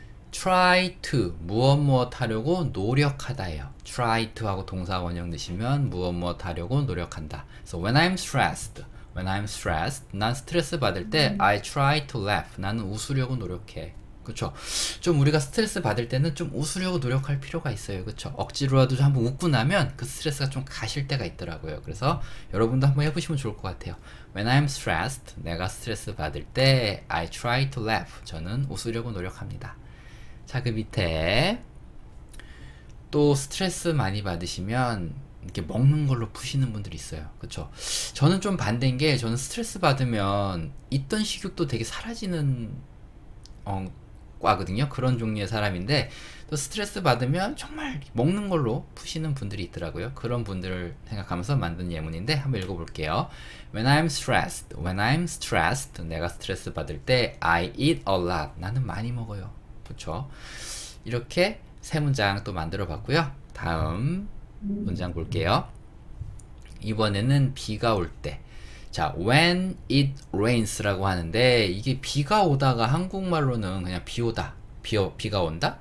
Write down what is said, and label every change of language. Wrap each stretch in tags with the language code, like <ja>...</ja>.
<ko>try to 무엇 하려고 노력하다예요. try to 하고 동사 원형 넣으시면 무엇 하려고 노력한다.</ko> <en>So when I'm stressed,</en> <ko>난 스트레스 받을 때</ko> <en>I try to laugh.</en> <ko>나는 웃으려고 노력해. 그쵸? 좀 우리가 스트레스 받을 때는 좀 웃으려고 노력할 필요가 있어요. 그쵸? 억지로라도 한번 웃고 나면 그 스트레스가 좀 가실 때가 있더라고요. 그래서 여러분도 한번 해보시면 좋을 것 같아요.</ko> <en>When I'm stressed,</en> <ko>내가 스트레스 받을 때</ko> <en>I try to laugh.</en> <ko>저는 웃으려고 노력합니다. 자, 그 밑에 또 스트레스 많이 받으시면 이렇게 먹는 걸로 푸시는 분들이 있어요. 그쵸? 저는 좀 반대인 게 저는 스트레스 받으면 있던 식욕도 되게 사라지는 과거든요. 그런 종류의 사람인데 또 스트레스 받으면 정말 먹는 걸로 푸시는 분들이 있더라고요. 그런 분들을 생각하면서 만든 예문인데 한번 읽어볼게요.</ko> <en>When I'm stressed,</en> <ko>내가 스트레스 받을 때</ko> <en>I eat a lot.</en> <ko>나는 많이 먹어요. 그렇죠? 이렇게 세 문장 또 만들어 봤고요. 다음 문장 볼게요. 이번에는 비가 올 때. 자,</ko> <en>when it rains</en> <ko>라고 하는데 이게 비가 오다가 한국말로는 그냥 비 오다, 비가 온다?</ko>